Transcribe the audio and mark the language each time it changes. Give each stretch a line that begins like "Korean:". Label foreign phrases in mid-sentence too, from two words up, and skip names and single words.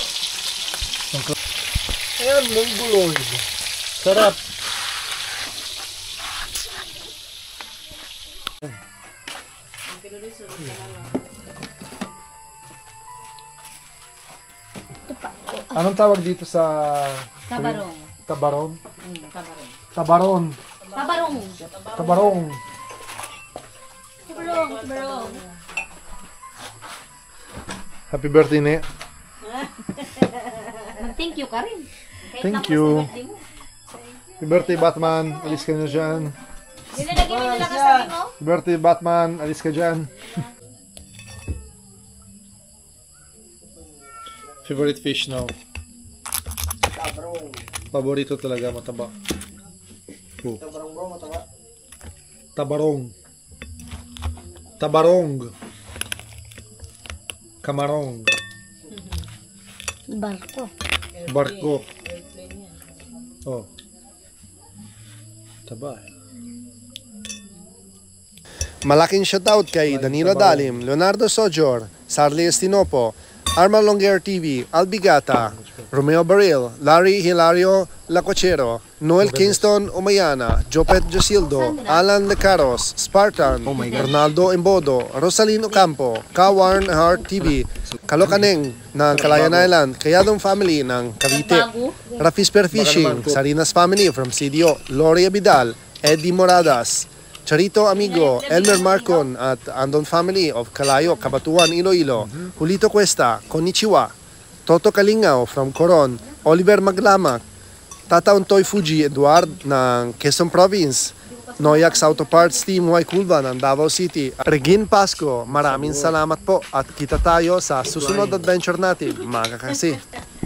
Filipino: Ayan, mongoloid. Sarap. Anong tawag dito sa Tabarong. Tabarong? Tabarong. Tabaron. Tabarong. Tabarong. Tabarong. Tabarong.
English: Happy birthday, Ne. Mag-thank you
Filipino: ka rin. Kahit
English: Thank
Filipino: tapos
English: you.
Filipino: sa birthday mo.
English: Happy birthday,
Filipino: Batman. Alis ka na dyan. Nilalagay mo nila kasabi mo?
English: Happy birthday, Batman.
Filipino: Alis ka dyan.
English: Favorite fish now?
Filipino: Tabarong. Paborito talaga, mataba. Oh. Tabarong bro, mataba. Tabarong. Tabarong. Kamarong. Barko. Barko. Oh. Taba. Malaking shoutout kay Danilo Dalim, Leonardo Sojor, Sarli Estinopo, Arman Longuer TV, Albigata, Romeo Baril, Larry Hilario Lacochero, Noel Kingston Umayana, Jopet Josildo, Alan Lecaros, Spartan, Ronaldo Embodo, Rosalino Campo, Kawarn Heart TV, Kalokaneng ng Calayan Island, Kayadong Family ng Cavite, Rafi Spearfishing, Sarinas Family from CDO, Lori Abidal, Eddie Moradas, Charito Amigo, Elmer Marcon at Andon Family of Calayo, Cabatuan, Iloilo, Julito Cuesta, Konnichiwa, Toto Kalingao from Coron, Oliver Maglamak, Tata Untoy Fuji Eduard ng Quezon Province, Noyax Auto Parts Team Y Culva ng Davao City, Regine Pasco, maraming salamat po at kita tayo sa susunod adventure natin, mga kakasi.